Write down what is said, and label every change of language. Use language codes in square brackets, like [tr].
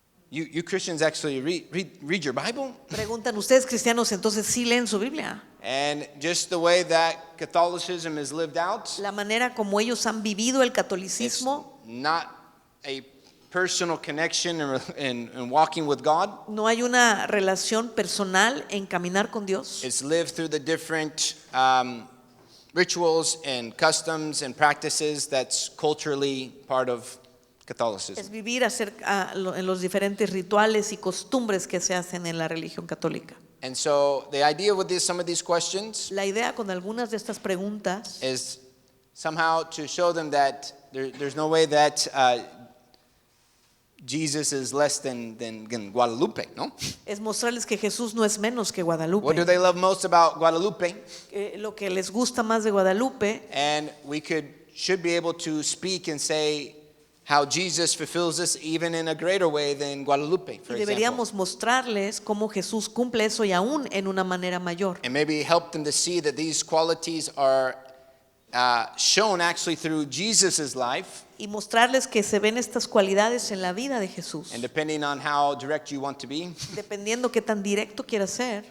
[en] You Christians actually read your Bible? [es] Preguntan, ¿ustedes cristianos entonces sí leen su Biblia? [en] And just the way that Catholicism is lived out, [es] La manera como ellos han vivido el [en] it's [es] catolicismo, [en] not a personal connection and walking with God. [es] no hay una relación personal en caminar con Dios. [en] It's lived through the different rituals and customs and practices that's culturally part of Catholicism. [es] Es vivir en los diferentes rituales y costumbres que se hacen en la religión católica. [en] And so the idea with some of these questions [es] La idea con algunas de estas preguntas [en] is somehow to show them that there's no way that Jesus is less than Guadalupe, no? [es] es mostrarles que Jesús no es menos que Guadalupe. [en] What do they love most about Guadalupe? [es] Lo que les gusta más de Guadalupe, [en] And we should be able to speak and say how Jesus fulfills this even in a greater way than Guadalupe, for [es] Y [en] example. [es] deberíamos mostrarles cómo Jesús cumple eso y aún en una manera mayor. [en] And maybe help them to see that these qualities are shown actually through Jesus' life. [es] Y mostrarles que se ven estas cualidades en la vida de Jesús. [en] And depending on how direct you want to be, [es] Dependiendo qué tan directo quieras ser.